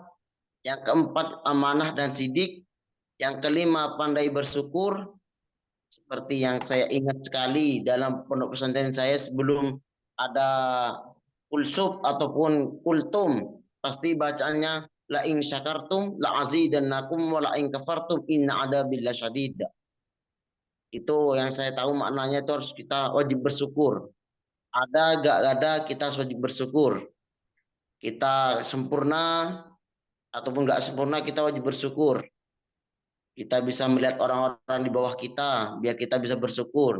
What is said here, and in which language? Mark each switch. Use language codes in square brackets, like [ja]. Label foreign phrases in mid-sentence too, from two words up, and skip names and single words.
[id] Yang keempat amanah dan sidik. Yang kelima pandai bersyukur. Seperti yang saya ingat sekali dalam pondok pesantren saya sebelum ada kulsub ataupun kultum, pasti bacaannya [ar] لئن شكرتم لأزيدنكم ولئن كفرتم إن عذابي لشديد. [id] Itu yang saya tahu maknanya, itu harus kita wajib bersyukur. Ada gak ada kita harus wajib bersyukur. Kita sempurna ataupun gak sempurna kita wajib bersyukur. Kita bisa melihat orang-orang di bawah kita biar kita bisa bersyukur.